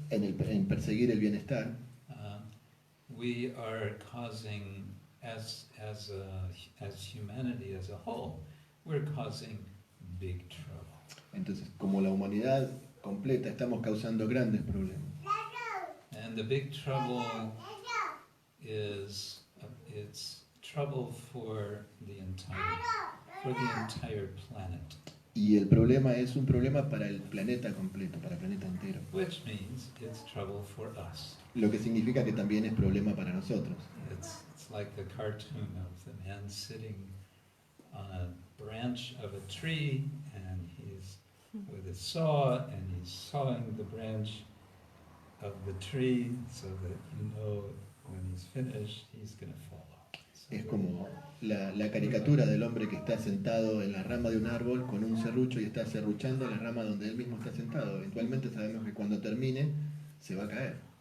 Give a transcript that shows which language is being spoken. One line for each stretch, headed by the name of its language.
Spanish: en perseguir el bienestar,
English: we are causing, as humanity as a whole, we're causing big trouble.
Spanish: entonces como la humanidad completa estamos causando grandes problemas.
English: And the big trouble is it's trouble for the entire planet.
Spanish: Y el problema es un problema para el planeta completo, para el planeta entero.
English: Which means it's trouble for us.
Spanish: Lo que significa que también es problema para nosotros.
English: It's like the cartoon of the man sitting on a branch of a tree, and he's with a saw, and he's sawing the branch of the tree so that you know when he's finished he's going to fall off. So
Spanish: Es como la caricatura del hombre que está sentado en la rama de un árbol con un serrucho y está serruchando la rama donde él mismo está sentado. Eventualmente sabemos que cuando termine se va a caer.